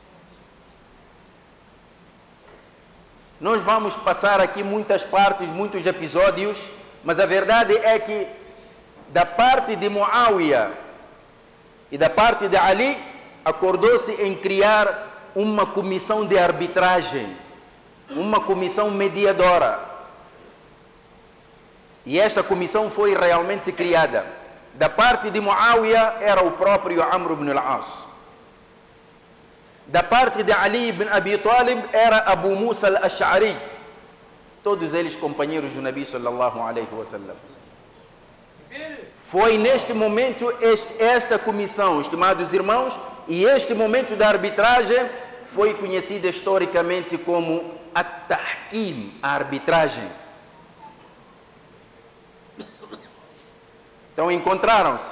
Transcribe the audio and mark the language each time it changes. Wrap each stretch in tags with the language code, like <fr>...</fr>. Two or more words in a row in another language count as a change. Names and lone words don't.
<pt>Nós vamos passar aqui muitas partes, muitos episódios, mas a verdade é que da parte de Muawiyah e da parte de Ali, acordou-se em criar uma comissão de arbitragem, uma comissão mediadora. E esta comissão foi realmente criada. Da parte de Muawiyah era o próprio Amr ibn al-As. Da parte de Ali ibn Abi Talib era Abu Musa al-Ash'ari. Todos eles companheiros do Nabi</pt> <ar>صلى الله عليه وسلم.</ar> <pt>Foi neste momento esta comissão, estimados irmãos, e este momento da arbitragem foi conhecida historicamente como at-tahkim, a arbitragem. Então encontraram-se.</pt>